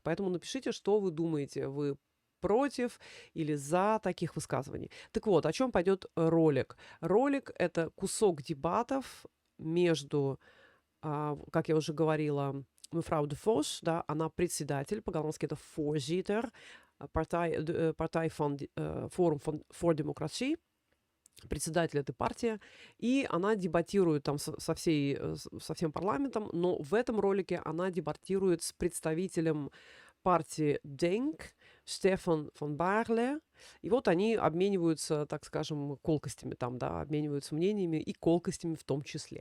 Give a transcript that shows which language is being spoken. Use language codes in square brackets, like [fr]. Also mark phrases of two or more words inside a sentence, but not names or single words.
[ru] Поэтому напишите, что вы думаете. Вы против или за таких высказываний. Так вот, о чем пойдет ролик? Ролик — это кусок дебатов между, как я уже говорила, [nl] мевrouw де Vos, [ru] да, она председатель, по-голландски это voorzitter, [nl] partij van Forum voor Democratie, [ru] председатель этой партии, и она дебатирует там со всем парламентом, но в этом ролике она дебатирует с представителем партии Denk, Стефан фон Барле, и вот они обмениваются, так скажем, колкостями там, да, обмениваются мнениями и колкостями в том числе.